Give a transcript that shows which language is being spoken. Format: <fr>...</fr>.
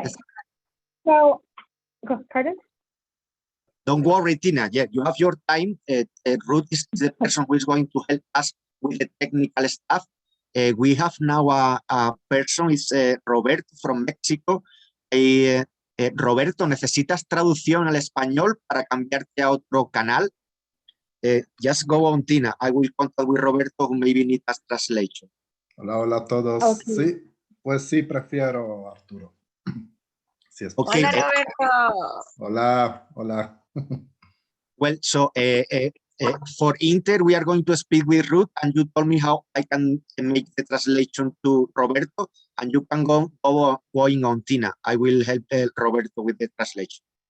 <en>Yes. So, pardon? Don't worry, Tina. Yeah, you have your time. Ruth is the person who is going to help us with the technical stuff. We have now a person, it's Roberto from Mexico.</en> <es>Roberto, ¿necesitas traducción al español para cambiarte a otro canal?</es> <en>Just go on, Tina. I will contact with Roberto, who maybe needs a translation.</en> <es>Hola, hola a todos.</es> <en>Okay.</en> <es>Sí, pues sí, prefiero Arturo. Sí, es</es> <en>Okay.</en> <es>Hola, Roberto. Hola, hola.</es> <en>Well, so for Inter, we are going to speak with Ruth, and you told me how I can make the translation to Roberto, and you can go going on, Tina. I will help Roberto with the translation.</en>